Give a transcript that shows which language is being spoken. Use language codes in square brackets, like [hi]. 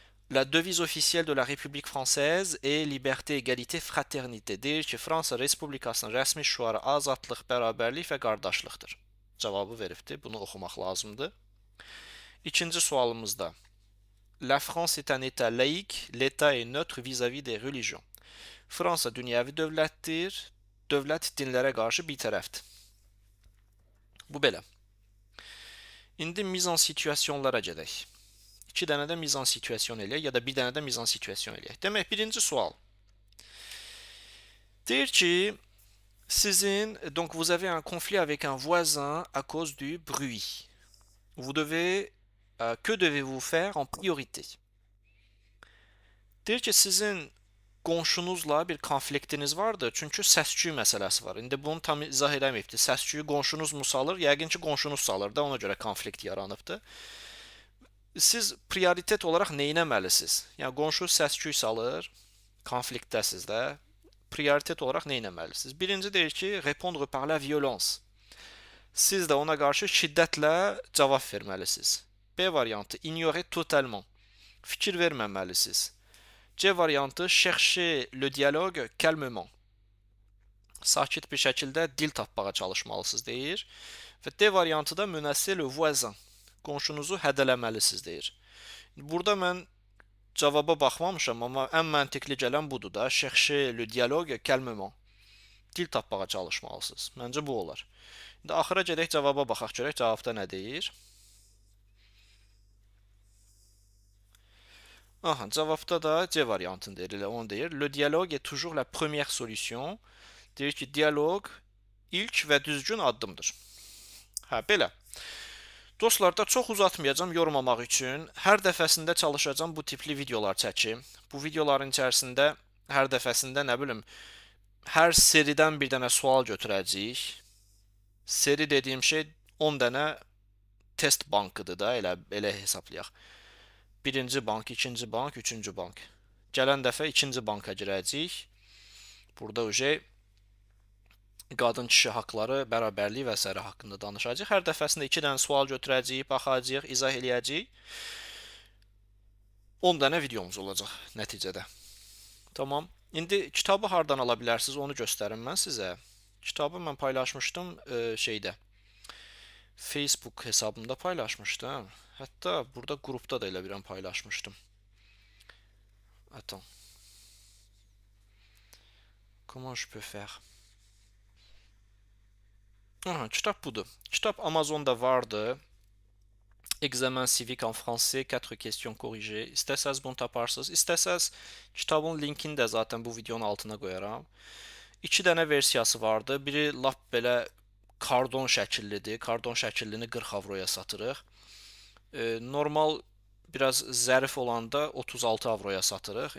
[fr] La devise officielle de la République française est liberté, égalité, fraternité. [az] Deyir ki, Fransa Respublikasının rəsmi şüarı azadlıq, bərabərlik və qardaşlıqdır. Cavabı veribdir, bunu oxumaq lazımdır. İkinci sualımızda. [fr] La France est un état laïque, l'état est neutre vis-à-vis des religions. [az] Fransa dünyəvi dövlətdir, dövlət dinlərə qarşı bir tərəfdir. Bu belə. İndi mise en situationlara gedək. 2 dənə də mise en situation eləyək, ya da bir dənə də mise en situation eləyək. Demək, birinci sual. Deyir ki, [fr] Donc vous avez un conflit avec un voisin à cause du bruit. Que devez-vous faire en priorité? [az] Deyir ki, sizin qonşunuzla bir konfliktiniz vardı, çünki səs-küy məsələsi var. İndi bunu tam izah eləməyibdi. Səs-küyü qonşunuz mu salır? Yəqin ki, qonşunuz salır da, ona görə konflikt yaranıbdı. Siz prioritet olaraq nə etməlisiniz? Yəni qonşu səs-küy salır, konfliktdəsiz də. Prioritet olaraq nə etməlisiniz? Birinci deyir ki, [fr] répondre par la violence. [az] Siz də ona qarşı şiddətlə cavab verməlisiniz. B variantı, [fr] ignorer totalement. [az] Fikir verməməlisiniz. C variantı, [fr] chercher le dialogue calmement. [az] Sakit bir şəkildə dil tapmağa çalışmalısınız deyir. Və D variantı da [fr] menacer le voisin. [az] Qonşunuzu hədələməlisiniz deyir. Burada mən cavaba baxmamışam, amma ən məntiqli gələn budur da. [fr] Chercher le dialogue calmement. [az] Dil tapmağa çalışmalısınız. Məncə bu olar. İndi axıra gedək cavaba baxaq görək cavabda nə deyir. Aha, cavabda da C variantını deyir, elə onu deyir. [fr] Le dialogue est toujours la première solution. [az] Deyir ki, dialoq ilk və düzgün addımdır. Hə, belə. Dostlar, da çox uzatmayacağım yormamaq üçün. Hər dəfəsində çalışacağam bu tipli videolar çəkim. Bu videoların içərisində hər dəfəsində nə bilim, hər seridən bir dənə sual götürəcəyik. Seri dediyim şey 10 dənə test bankıdır da, elə hesablayaq. Birinci bank, ikinci bank, üçüncü bank. Gələn dəfə ikinci banka girəcəyik. Burada qadın kişi haqları, bərabərlik və s. haqqında danışacağıq. Hər dəfəsində 2 dənə sual götürəcəyik, baxacağıq, izah eləyəcəyik. 10 dənə videomuz olacaq nəticədə. Tamam. İndi kitabı hardan ala bilərsiniz, onu göstərim mən sizə. Kitabı mən paylaşmışdım şeydə. Facebook hesabımda paylaşmışdım. Hətta burada qrupda da elə bir an paylaşmışdım. [fr] Attends. Comment je peux faire? [az] Aha, kitab budur. Kitab Amazonda vardı. [fr] Examen civique en français, 4 questions corrigées. [az] İstəsəz bunu taparsınız. İstəsəz kitabın linkini də zaten bu videonun altına qoyaram. 2 dənə versiyası vardı. Biri lap belə kardon şəkillidir. Kardon şəkillini 40 avroya satırıq. Normal biraz zərif olanda 36 avroya satırıq.